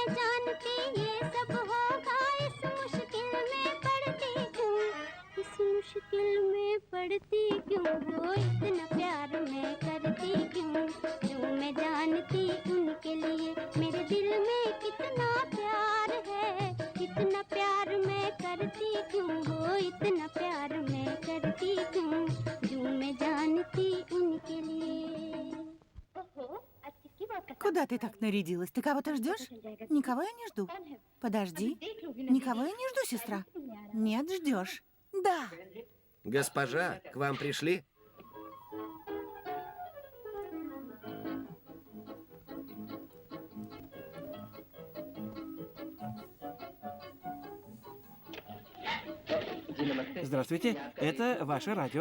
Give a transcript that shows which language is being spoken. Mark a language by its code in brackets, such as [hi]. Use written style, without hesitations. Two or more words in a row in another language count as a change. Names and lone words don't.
[hi] जानती ये सब होगा इस मुश्किल में पड़ती क्यों इस मुश्किल में पड़ती क्यों वो इतना प्यार मैं करती क्यों जो मैं जानती उनके लिए मेरे दिल में कितना प्यार है इतना प्यार मैं करती क्यों वो इतना प्यार मैं करती क्यों जो मैं जानती उनके लिए [ru] Куда ты так нарядилась? Ты кого-то ждешь? Никого я не жду. Подожди. Никого я не жду, сестра. Нет, ждешь. Да. Госпожа, к вам пришли? Здравствуйте, это ваше радио.